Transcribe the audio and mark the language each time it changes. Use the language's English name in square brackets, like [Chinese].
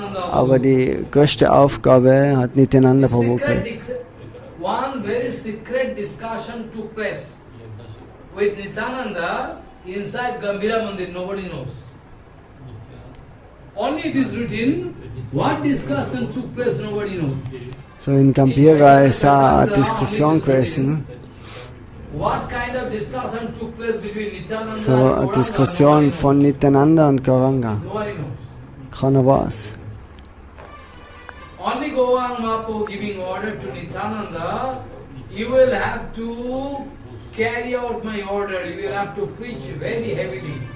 [German] Aber die größte Aufgabe hat Nityananda Prabhu gekriegt. [English] One very secret discussion took place with Nityananda inside Gambhira Mandir, nobody knows. Only it is written, what discussion took place, nobody knows. [German] So in Gambhira ist auch eine Diskussion gewesen. [English] What kind of discussion took place between Nityananda [German] So eine Diskussion von Nityananda und Gauranga. [English] Nobody knows. [German] Keiner weiß. [English] only Gauranga Mahaprabhu giving order to Nityananda, you will have to carry out my order, you will have to preach very heavily.